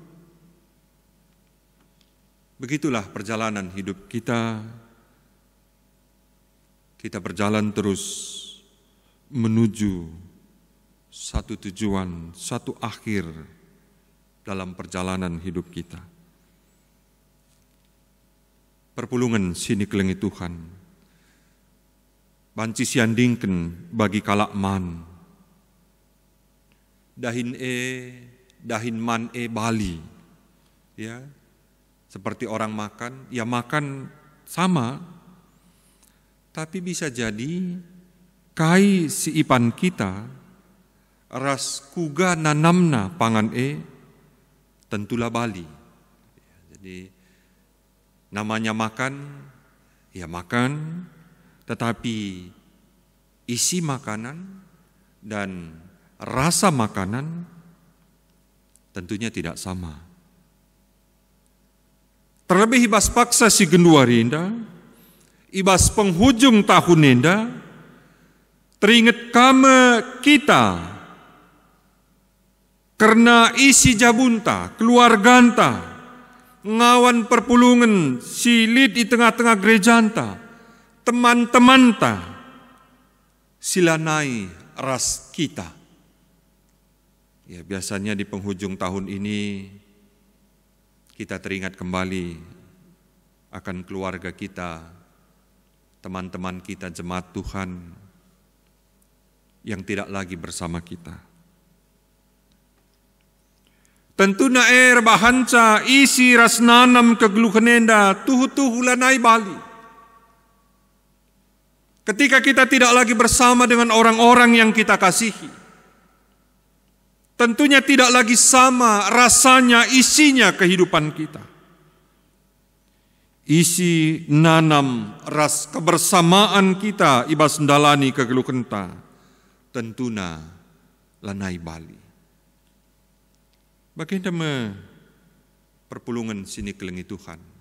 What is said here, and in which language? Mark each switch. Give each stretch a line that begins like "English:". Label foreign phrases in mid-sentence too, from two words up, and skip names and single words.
Indonesian: Begitulah perjalanan hidup kita. Kita berjalan terus menuju satu tujuan, satu akhir dalam perjalanan hidup kita.
Batak Karo: Perpulungan sini kelengi Tuhan. Banci siandingken bagi kalak man. Dahin man bali. Ya.
Indonesian: Seperti orang makan, ya makan sama. Tapi bisa jadi
Batak Karo: kai si ipan kita ras kuga nanamna pangan tentulah bali.
Indonesian: Jadi namanya makan, ya makan, tetapi isi makanan dan rasa makanan tentunya tidak sama.
Batak Karo: Terlebih ibas paksa si genduarinda, ibas
Indonesian: penghujung tahun
Batak Karo: enda,
Indonesian: teringat kame
Batak Karo: kita karena isi jabunta, keluarganta, ngawan perpulungan silit
Indonesian: di tengah-tengah
Batak Karo: gerejanta, teman-temanta, silanai ras kita.
Indonesian: Ya biasanya di penghujung tahun ini kita teringat kembali akan keluarga kita, teman-teman kita jemaat Tuhan yang tidak lagi bersama kita.
Batak Karo: Tentu naer bahanca isi ras nanam kegeluhanenda tuhu-tuhu lanai bali.
Indonesian: Ketika kita tidak lagi bersama dengan orang-orang yang kita kasihi, tentunya tidak lagi sama rasanya, isinya kehidupan kita. Isi nanam
Batak Karo: ras
Indonesian: kebersamaan kita
Batak Karo: ibas ndalani kegeluhenta tentuna lanai bali. Bagaimana perpulungan sini kelengi Tuhan.